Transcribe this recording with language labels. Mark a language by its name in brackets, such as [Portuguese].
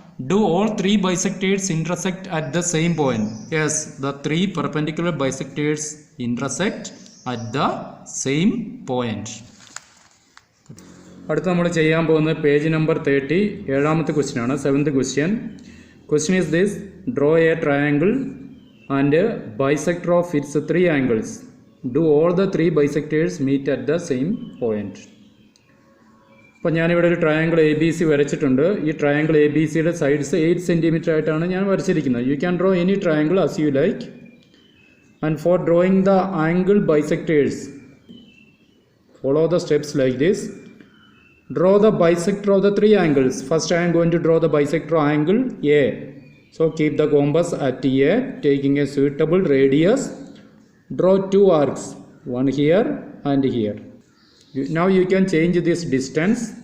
[English] Do all three bisectors intersect at the same point? Yes, the three perpendicular bisectors intersect at the same point. [Malayalam] അടുത്ത നമ്മൾ ചെയ്യാൻ പോകുന്നത് page number 30, 7ാമത്തെ question ആണ്. [English] 7th question. Question is this: draw a triangle and bisector of its three angles. Do all the three bisectors meet at the same point? [Malayalam] അപ്പോൾ ഞാനിവിടെ ഒരു triangle A B C വരച്ചിട്ടുണ്ട്. ഈ triangle A B സിയുടെ sides 8 centimetre ആയിട്ടാണ് ഞാൻ വരച്ചിരിക്കുന്നത്. [English] You can draw any triangle as you like. And for drawing the angle bisectors, follow the steps like this. Draw the bisector of the three angles. First I am going to draw the bisector angle A. So keep the compass at A, taking a suitable radius. Draw two arcs, one here and here. Now you can change this distance.